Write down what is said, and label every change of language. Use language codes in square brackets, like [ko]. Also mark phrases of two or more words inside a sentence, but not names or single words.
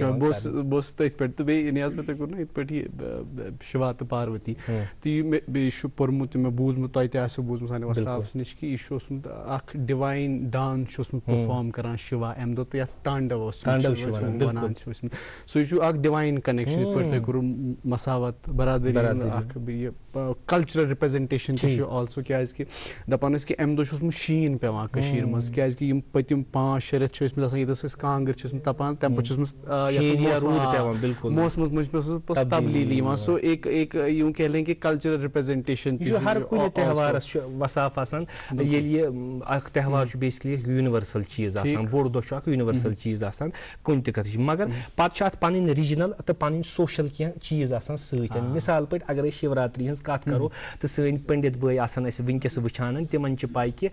[ks] بہٕ اوسُس تٔتھۍ پٮ۪ٹھ تہٕ بیٚیہِ نیاز بھاے تۄہہِ کوٚر نہ یِتھ پٲٹھۍ یہِ شِوا تہٕ پاروتی تہٕ یہِ مےٚ بیٚیہِ چھُ پوٚرمُت تہٕ مےٚ بوٗزمُت تۄہہِ تہِ آسیو بوٗزمُت سانہِ وۄستابَس نِش کہِ یہِ چھُ اوسمُت اکھ [en] divine dance [ks] چھُ اوسمُت پٔرفارم کران شِوا اَمہِ دۄہ تہٕ یتھ تانڈو اوس وَنان چھِ ٲسمٕتۍ سُہ چھُ اکھ [en] divine connection [ks] یِتھ پٲٹھۍ تۄہہِ کوٚروٕ مساوت برادری اکھ یہِ [en] cultural representation [ks] تہِ چھُ آلسو کیازِ دَپان ٲسۍ کہِ اَمہِ دۄہ چھُ اوسمُت شیٖن پیٚوان کٔشیٖرِ منٛز کیازِ کہِ یِم پٔتِم 5-6 رٮ۪تھ چھِ ٲسمٕتۍ آسان ییٚتٮ۪س أسۍ کانٛگٕر چھِ ٲسمٕتۍ تَپان تَمہِ پَتہٕ چھُ اوسمُت موسمَس منٛز چھُ اوسمُت تبدیٖلی یِوان سو [ur] ایک یوٗں کہہ لیں [ks] کہِ [en] cultural representation [ks] یہ ہر کُنہِ تہوارس چھُ وصاف آسان ییٚلہِ یہِ اکھ تہوار چھُ بیسکلی یوٗنیورسل چیٖز آسان بوٚڑ دۄہ چھُ اکھ یوٗنیورسل چیٖز آسان کُنہِ تہِ کَتھٕچ مگر پتہٕ چھُ اتھ پنٕنۍ رِجنل تہٕ پنٕنۍ سوشل کینٛہہ چیٖز آسان سۭتۍ مِثال پٲٹھۍ اگر أسۍ شِوراتری ہٕنٛز کتھ کرو تہٕ سٲنۍ پنڈت بٲے آسان اَسہِ وٕنکیٚس وٕچھان تِمن چھِ پاے کہِ